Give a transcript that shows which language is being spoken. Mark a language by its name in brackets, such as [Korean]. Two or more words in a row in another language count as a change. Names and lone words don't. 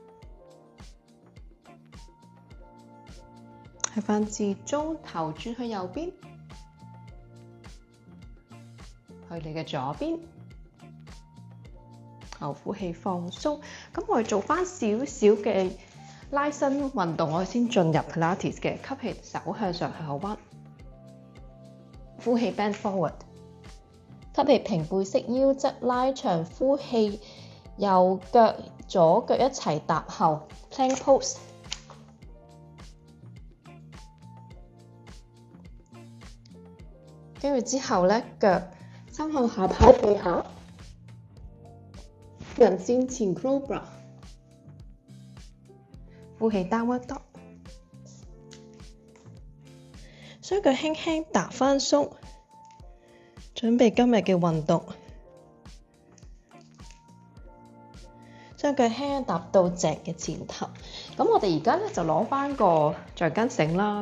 [Cantonese] 去翻至中，頭轉去右邊，去你嘅左邊，後呼氣放鬆。咁我哋做翻少少嘅拉伸運動，我哋先進入 Pilates 嘅。吸氣，手向上後彎，呼氣 [English] bend forward， [Cantonese] 吸氣平背式腰側拉長，呼氣右腳左腳一齊踏後 [English] plank pose。 [Cantonese] 跟住之後咧，腳三向下跑地下，人線前 cobra， 呼氣 [English] downward dog， [Cantonese] 雙腳輕輕踏翻鬆，準備今日嘅運動。雙腳輕輕踏到脊嘅前頭。咁我哋而家咧就攞翻個橡筋繩啦。